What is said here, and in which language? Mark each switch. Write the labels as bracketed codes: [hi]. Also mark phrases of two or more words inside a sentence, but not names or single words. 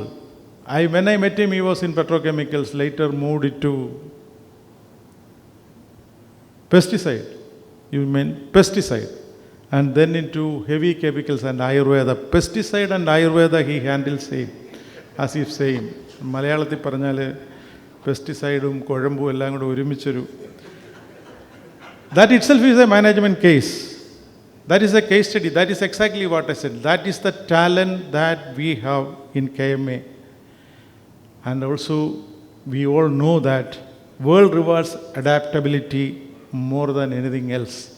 [en] When I met him, he was in petrochemicals, later moved into pesticide. You mean pesticide. And then into heavy chemicals and Ayurveda. Pesticide and Ayurveda he handles same, as if same. [ml] മലയാളത്തിൽ പറഞ്ഞാൽ പെസ്റ്റിസൈഡും, കുഴമ്പ് എല്ലാം കൂടെ ഒരുമിച്ചൊരു. [en] That itself is a management case. That is a case study. That is exactly what I said. That is the talent that we have in KMA. And also, we all know that world rewards adaptability more than anything else.